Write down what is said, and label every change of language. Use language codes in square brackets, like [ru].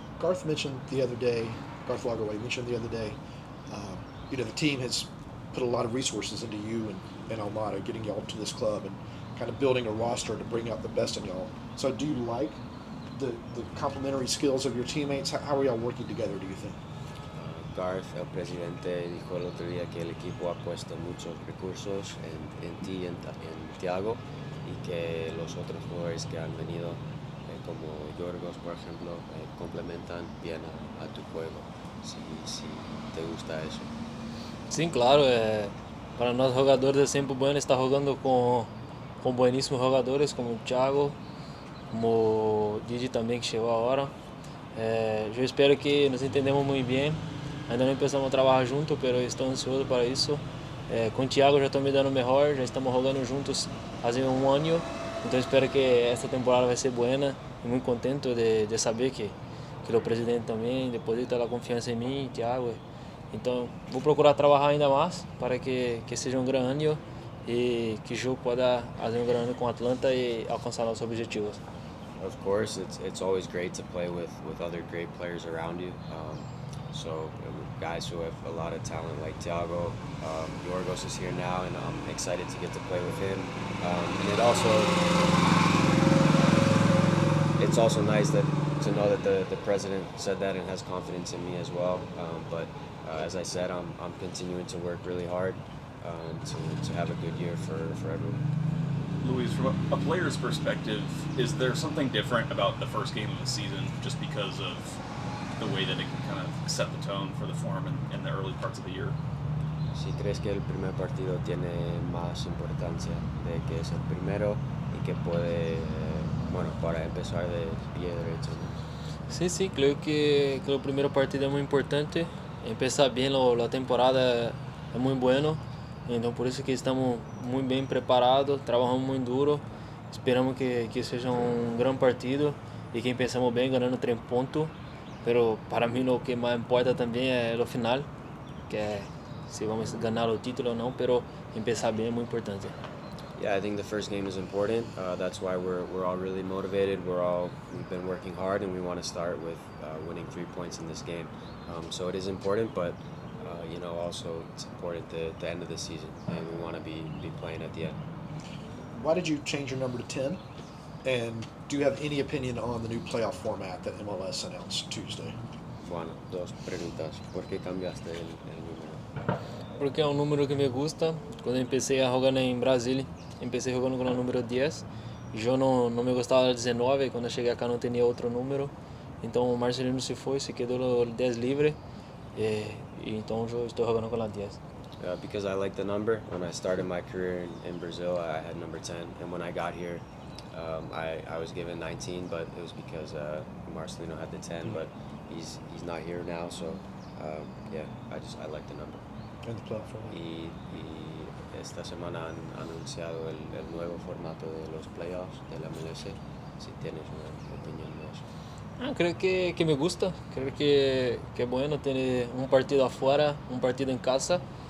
[en] Garth mentioned the other day, Garth Lagerwey mentioned the other day, the team has put a lot of resources into you and Almada, getting y'all to this club and kind of building a roster to bring out the best in y'all. So do you like the complementary skills of your teammates? How are y'all working together, do you think? [es] Garth, el presidente, dijo el otro día que el equipo ha puesto muchos recursos en ti y en Thiago, y que los otros jugadores que han venido, como Yorgos, por ejemplo, complementan bien a tu juego, si te gusta eso. [pt] Sim, claro. Para nós jogadores é sempre bom estar jogando com bueníssimos jogadores como o Thiago, como o Didi também que chegou agora. Eu espero que nos entendemos muito bem. Ainda não começamos a trabalhar juntos, mas estou ansioso para isso. Com o Thiago já estou me dando melhor, já estamos jogando juntos há um ano. Então espero que esta temporada vai ser boa e muito contente de saber que o presidente também deposita a confiança em mim, Thiago, Então, vou procurar trabalhar ainda mais para que seja um grande ano e que eu possa fazer um grande ano com o Atlanta e alcançar nossos objetivos. [en] Of course, it's always great to play with other great players around you. So guys who have a lot of talent like Thiago, Yorgos is here now, and I'm excited to get to play with him. And it's also nice to know that the president said that and has confidence in me as well. But as I said, I'm continuing to work really hard to have a good year for everyone. Luis, from a player's perspective, is there something different about the first game of the season just because of the way that it can kind of set the tone for the form in the early parts of the year? [es] Si crees que el primer partido tiene más importancia de que es el primero y que puede, bueno, para empezar de pie derecho, ¿no? Sí, creo que [pt] o primeiro partido é muito importante. Empezar bem a temporada é muito [es] bueno. [pt] Então, por isso que estamos muito bem preparados, trabalhamos muito duro. Esperamos que seja um grande partido e que empecemos bem, ganhando 3 pontos. [es] Pero [pt] para mim o que mais importa também é o final, que é se vamos ganhar o título ou não, [es] pero empezar [pt] bem é muito importante. [en] Yeah, I think the first game is important. That's why we're all really motivated. We've been working hard, and we want to start with winning 3 points in this game. So it is important, but also it's important at the end of the season, and we want to be playing at the end. Why did you change your number to 10? And do you have any opinion on the new playoff format that MLS announced Tuesday? [es] Bueno, 2 preguntas. ¿Por qué cambiaste el número? [pt] Porque é um número que [es] me gusta. [pt] Quando eu comecei a jogar em Brasília, comecei jogando com o número 10. Eu não me gostava de 19, quando eu cheguei acá não tinha outro número. Então o Marcelino se foi, se quedou o 10 livre. E então eu estou jogando com a 10. [en] Because I like the number. When I started my career in Brazil, I had number 10. And when I got here, I was given 19, but it was because Marcelino had the 10, but he's not here now, so I like the number. And the playoff format? [es] Y esta semana han anunciado el nuevo formato de los playoffs de la MLS. Si tienes una opinión de eso. Creo que me gusta, creo que es bueno tener un partido afuera, un partido en casa.